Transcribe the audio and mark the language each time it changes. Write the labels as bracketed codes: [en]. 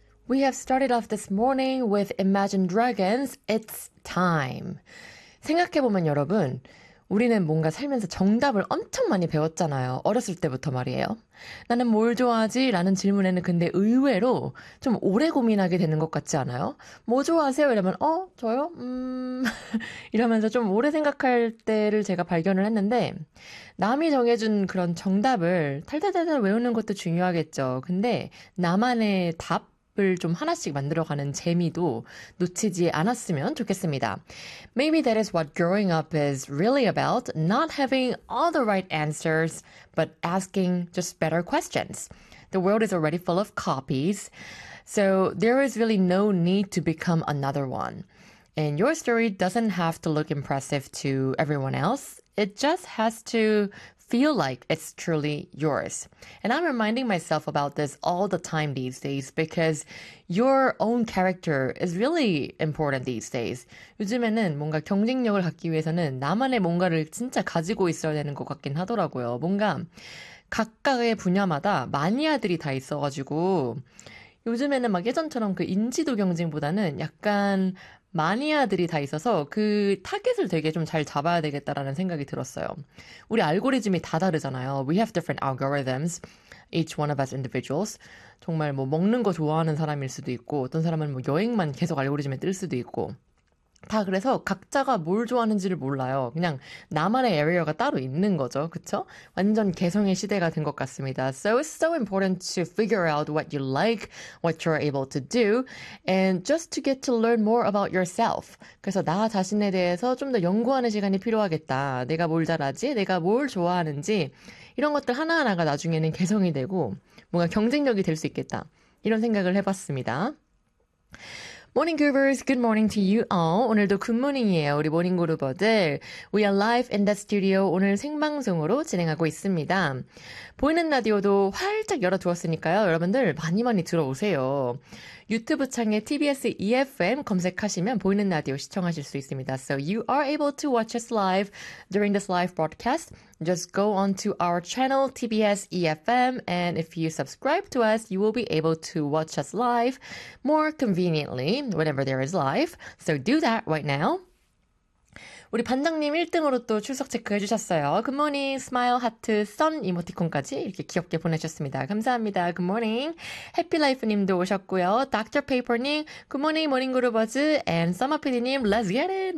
[en] We have started off this morning with Imagine Dragons. It's time. [ko] 생각해보면 여러분, 우리는 뭔가 살면서 정답을 엄청 많이 배웠잖아요. 어렸을 때부터 말이에요. 나는 뭘 좋아하지? 라는 질문에는 근데 의외로 좀 오래 고민하게 되는 것 같지 않아요? 뭐 좋아하세요? 이러면 어? 저요? 이러면서 좀 오래 생각할 때를 제가 발견을 했는데 남이 정해준 그런 정답을 탈탈탈탈 외우는 것도 중요하겠죠. 근데 나만의 답? 좀 하나씩 만들어가는 재미도 놓치지 않았으면 좋겠습니다. [en] Maybe that is what growing up is really about, not having all the right answers, but asking just better questions. The world is already full of copies, so there is really no need to become another one. And your story doesn't have to look impressive to everyone else. It just has to feel like it's truly yours. And I'm reminding myself about this all the time these days because your own character is really important these days. [ko] 요즘에는 뭔가 경쟁력을 갖기 위해서는 나만의 뭔가를 진짜 가지고 있어야 되는 것 같긴 하더라고요. 뭔가 각각의 분야마다 마니아들이 다 있어가지고 요즘에는 막 예전처럼 그 인지도 경쟁보다는 약간 마니아들이 다 있어서 그 타겟을 되게 좀 잘 잡아야 되겠다라는 생각이 들었어요. 우리 알고리즘이 다 다르잖아요. [en] We have different algorithms, each one of us individuals. [ko] 정말 뭐 먹는 거 좋아하는 사람일 수도 있고 어떤 사람은 뭐 여행만 계속 알고리즘에 뜰 수도 있고 다 그래서 각자가 뭘 좋아하는지를 몰라요. 그냥 나만의 에리어가 따로 있는 거죠. 그쵸? 완전 개성의 시대가 된 것 같습니다. [en] So it's so important to figure out what you like, what you're able to do, and just to get to learn more about yourself. [ko] 그래서 나 자신에 대해서 좀 더 연구하는 시간이 필요하겠다. 내가 뭘 잘하지? 내가 뭘 좋아하는지? 이런 것들 하나하나가 나중에는 개성이 되고 뭔가 경쟁력이 될 수 있겠다. 이런 생각을 해봤습니다. [en] Morning, Goobers. Good morning to you all. [ko] 오늘도 굿모닝이에요, 우리 모닝그루버들. [en] We are live in the studio. [ko] 오늘 생방송으로 진행하고 있습니다. 보이는 라디오도 활짝 열어두었으니까요. 여러분들 많이 많이 들어오세요. 유튜브 창에 TBS EFM 검색하시면 보이는 라디오 시청하실 수 있습니다. [en] So you are able to watch us live during this live broadcast. Just go on to our channel TBS EFM and if you subscribe to us, you will be able to watch us live more conveniently whenever there is live. So do that right now. [ko] 우리 반장님 1등으로 또 출석 체크해 주셨어요. [en] Good morning, smile, heart, sun 이모티콘까지 이렇게 귀엽게 보내셨습니다. 감사합니다. Good morning. Happy Life님도 오셨고요. Dr. Paper님, good morning, morning, Gurubuzz. And Summer PD님, let's get it.